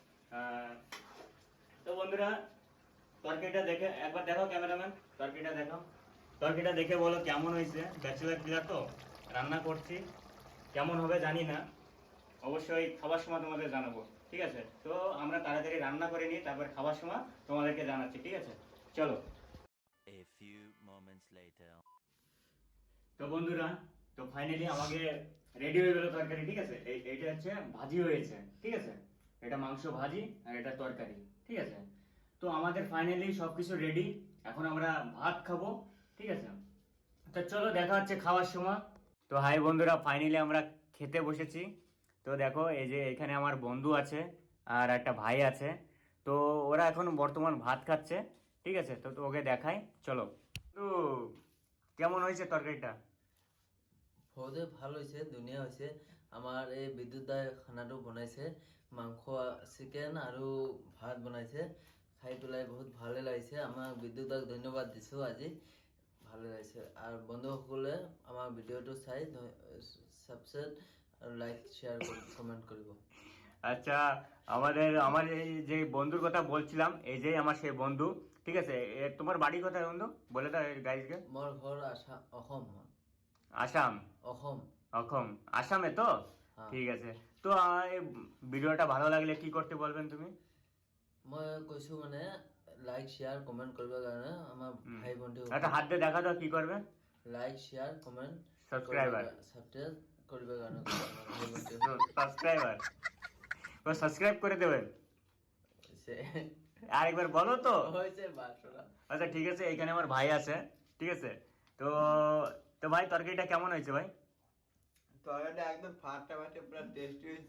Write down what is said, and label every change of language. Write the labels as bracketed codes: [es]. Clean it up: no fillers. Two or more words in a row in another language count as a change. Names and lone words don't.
[bn] তো বন্ধুরা তরকারিটা দেখে একবার দেখো, ক্যামেরাম্যান তরকারিটা দেখো, তরকারিটা দেখে বলো কেমন হয়েছে। [en] bachelor player [bn] তো, রান্না করছি, কেমন হবে জানি না, অবশ্যই খাবার সময় তোমাদের জানাবো, ঠিক আছে। তো আমরা তাড়াতাড়ি রান্না করে নিই, তারপর খাবার সময় তোমাদেরকে জানাচ্ছি, ঠিক আছে, চলো। [en] A few moments later. [bn] তো বন্ধুরা, তো ফাইনালি আমাকে রেডি হয়ে গেল তরকারি, ঠিক আছে। এইটা হচ্ছে ভাজি হয়েছে, ঠিক আছে, এটা মাংস ভাজি আর এটা তরকারি, ঠিক আছে। তো আমাদের ফাইনালি সবকিছু রেডি, এখন আমরা ভাত খাবো, ঠিক আছে। তো চলো দেখা হচ্ছে খাওয়ার সময়। তো হাই বন্ধুরা, ফাইনালি আমরা খেতে বসেছি। তো দেখো এই যে এখানে আমার বন্ধু আছে আর একটা ভাই আছে, তো ওরা এখন বর্তমান ভাত খাচ্ছে, ঠিক আছে। তো ওকে দেখাই, চলো। তো কেমন হয়েছে তরকারিটা? [as] বহুতে ভাল হৈছে, ধুনীয়া হৈছে। আমাৰ এই বিদ্যুৎ দাই খানাটো বনাইছে, মাংস চিকেন আৰু ভাত বনাইছে, খাই পেলাই বহুত ভালে লাগিছে। আমাক বিদ্যুৎ দাক ধন্যবাদ দিছোঁ আজি, ভালে লাগিছে। আৰু বন্ধুসকলে আমাৰ ভিডিঅ'টো চাই ছাবস্ক্ৰাইব আৰু [en] like share comment [as] কৰিব। [bn] আচ্ছা, আমার এই যে বন্ধুর কথা বলছিলাম, এই যে আমার সেই বন্ধু, ঠিক আছে। তোমার বাড়ি কোথায় বন্ধু, বলে দাও গাইজকে। [as] মোৰ ঘৰ অসম। [bn] আসাম? অসম। অসম, আসামে তো? হ্যাঁ। ঠিক আছে। তো এই ভিডিওটা ভালো লাগলে কি করতে বলবেন তুমি? [as] মই কৈছোঁ মানে [en] like share comment [as] কৰিবৰ কাৰণে আমাৰ ভাই বন্ধু [bn] একটা হাত দিয়ে দেখা দাও কি করবে। [en] like share comment [as] সাবস্ক্রাইবার, সাবস্ক্রাইব কৰিবৰ কাৰণে কৈছোঁ আমাৰ ভাই বন্ধু [bn] সাবস্ক্রাইবার, ও সাবস্ক্রাইব করে দেবেন। আরেকবার বলো তো। হয়েছে বাসরা। আচ্ছা ঠিক আছে, এইখানে আমার ভাই আছে, ঠিক আছে। তো তো ভাই তরকারিটা কেমন হয়েছে ভাই? তরকারিটা একদম ফাটাফাটি পুরো টেস্টি হয়েছে।